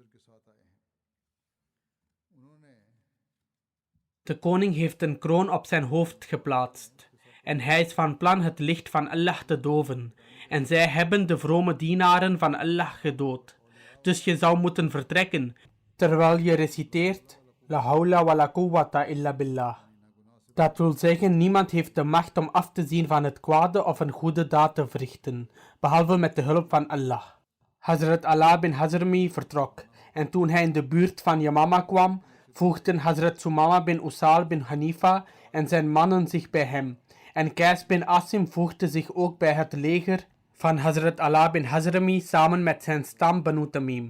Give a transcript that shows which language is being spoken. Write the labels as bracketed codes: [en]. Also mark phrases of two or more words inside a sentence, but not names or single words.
[nl] De koning heeft een kroon op zijn hoofd geplaatst en hij is van plan het licht van Allah te doven en zij hebben de vrome dienaren van Allah gedood. Dus je zou moeten vertrekken terwijl je reciteert [ar] لا حول ولا قوة إلا بالله. [nl] Dat wil zeggen, niemand heeft de macht om af te zien van het kwade of een goede daad te verrichten, behalve met de hulp van Allah. Hazrat Ala bin Hazrami vertrok, en toen hij in de buurt van Yamama kwam, voegden Hazrat Sumama bin Usal bin Hanifa en zijn mannen zich bij hem, en Qais bin Asim voegde zich ook bij het leger van Hazrat Ala bin Hazrami samen met zijn stam Banu Tamim.